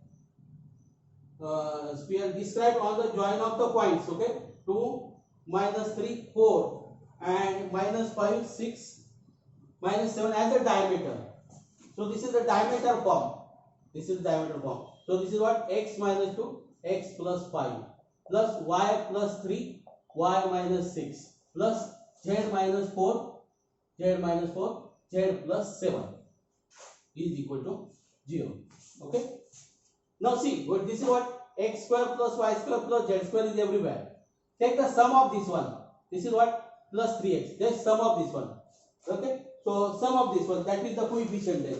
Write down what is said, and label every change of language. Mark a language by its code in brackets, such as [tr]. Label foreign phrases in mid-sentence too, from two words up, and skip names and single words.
[en] Sphere described on the join of the points. Okay, 2 minus 3 4 and minus 5 6 minus 7 as the diameter. So this is the diameter form. This is diameter form. So this is what? X minus 2 x plus 5 plus y plus 3 y minus 6 plus z minus 4 z plus 7 is equal to 0. Okay. Now see, what this is what? X square plus y square plus z square is everywhere. Take the sum of this one. This is what? Plus 3x. Just sum of this one. Okay. So sum of this one, that is the coefficient there.